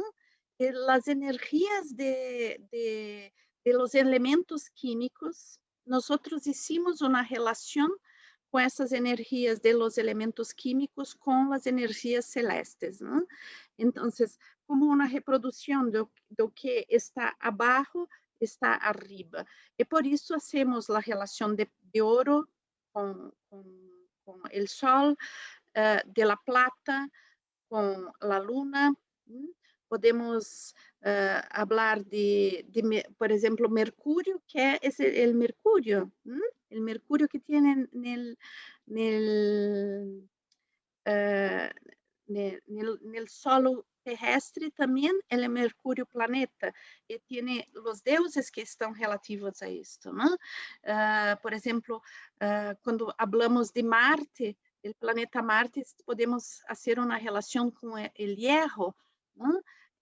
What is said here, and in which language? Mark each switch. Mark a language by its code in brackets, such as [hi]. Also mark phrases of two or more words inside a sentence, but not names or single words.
[pt] E as energias [es] de los elementos químicos, [pt] nós hicimos uma relação com essas energias [es] de los elementos químicos [pt] com as energias celestes, ¿no? Então, como uma reprodução do que está abaixo, está arriba. E por isso hacemos a relação de ouro com o sol, [es] de la plata [pt] com a [es] luna. Podemos hablar [pt] por exemplo, Mercúrio, que é o Mercúrio, [es] el mercurio que tiene nel, uh, nel solo terrestre [pt] também ele é Mercúrio planeta e tem os deuses que estão relativos a isto, não? Por exemplo, quando falamos de Marte, o planeta Marte, podemos fazer uma relação com o hierro, não?